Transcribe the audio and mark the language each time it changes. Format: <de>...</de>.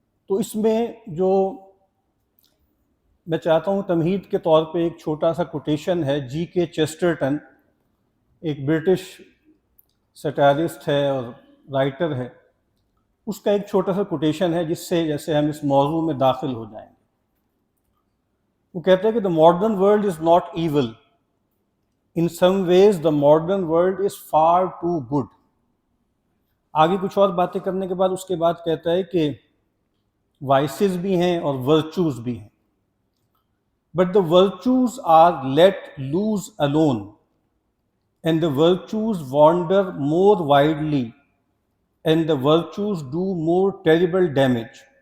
<ur>تو اس میں جو میں چاہتا ہوں تمہید کے طور پہ ایک چھوٹا سا کوٹیشن ہے، جی کے چیسٹرٹن ایک برٹش سیٹائرسٹ ہے اور رائٹر ہے، اس کا ایک چھوٹا سا کوٹیشن ہے جس سے جیسے ہم اس موضوع میں داخل ہو جائیں گے۔ وہ کہتے ہیں کہ</ur> <en>the modern world is not evil. In some ways the modern world is far too good.</en> <ur>آگے کچھ اور باتیں کرنے کے بعد اس کے بعد کہتا ہے کہ وائسز بھی ہیں اور ورچوز بھی ہیں،</ur> <en>but the virtues are let loose alone and the virtues wander more widely and the virtues do more terrible damage.</en>